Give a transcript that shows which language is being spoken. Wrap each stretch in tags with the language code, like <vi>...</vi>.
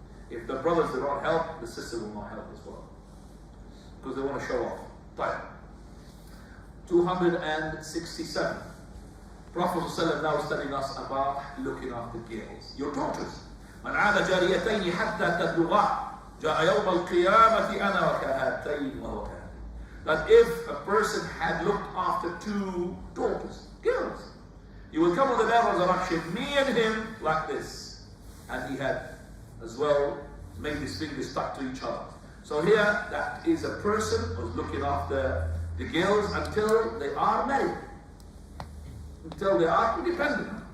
<en>If the brothers do not help, the sister will not help as well. Because they want to show off. Right. 267. Prophet ﷺ now is telling us about looking after girls. Your daughters.</en> <ar>من عاد جاريتين حتى تبلغا جاء يوم القيامة أنا وكهاتين وهو كهاتين.</ar> <en>That if a person had looked after two daughters, girls, he will come on the day of resurrection, me and him, like this. And he had as well made his fingers stuck to each other. So here, that is a person who's looking after the girls until they are married, until they are independent.</en>